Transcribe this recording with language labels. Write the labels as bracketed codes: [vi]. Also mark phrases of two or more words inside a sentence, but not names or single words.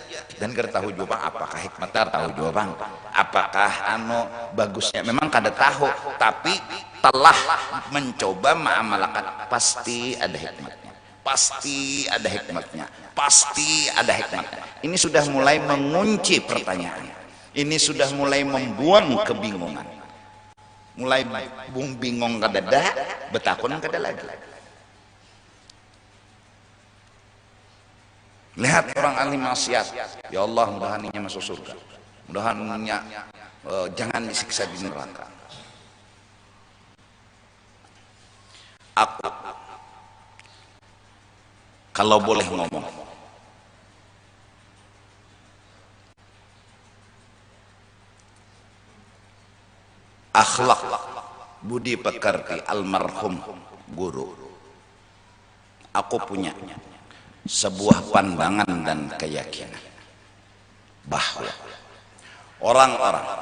[bjn] Dan kita tahu juga apakah hikmatnya, tahu juga apakah bagusnya, memang kada tahu, tapi telah mencoba mengamalkan, pasti ada hikmatnya, pasti ada hikmatnya, pasti ada hikmatnya. [id] Ini sudah mulai mengunci pertanyaan, ini sudah mulai membuang kebingungan. [bjn] Mulai bingung kada dah, betakun kada lagi. [id] Lihat orang ahli maksiat, ya Allah, mudahan ini masuk surga, mudahan jangan disiksa di neraka. Aku kalau boleh ngomong, akhlak budi pekerti almarhum guru, aku punya sebuah pandangan dan keyakinan bahwa orang-orang